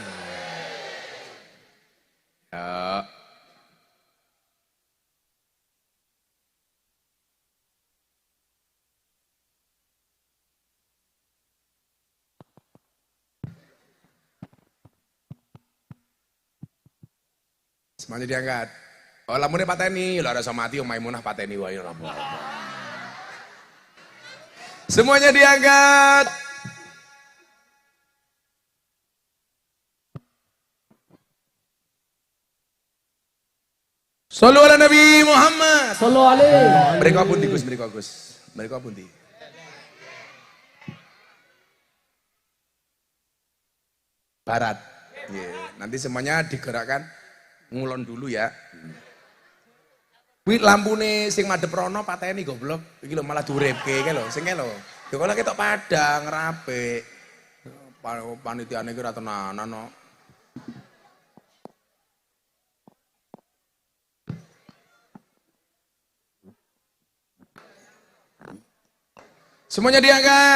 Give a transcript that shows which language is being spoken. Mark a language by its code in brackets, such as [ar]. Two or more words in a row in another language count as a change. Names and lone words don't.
[id] Ya. Semuanya diangkat. [jv] Oh, lamune pateni, lho rasa mati om Maimunah pateni wae ora apa-apa. [id] Semuanya diangkat. [ar] صلوا على النبي محمد. صلوا عليه. [jv] Mriko pundi Gus, mriko Gus. Mriko pundi? [id] Barat. Yeah. Nanti semuanya digerakkan ngulon dulu ya. [jv] Kuwi lampune sing madhep rono pateni goblok. Iki lho malah duripke iki lho, sing lho. Ya kok ketok Padang rapik. Panitiane iki ora tenanan kok. [id] Semuanya diangkat.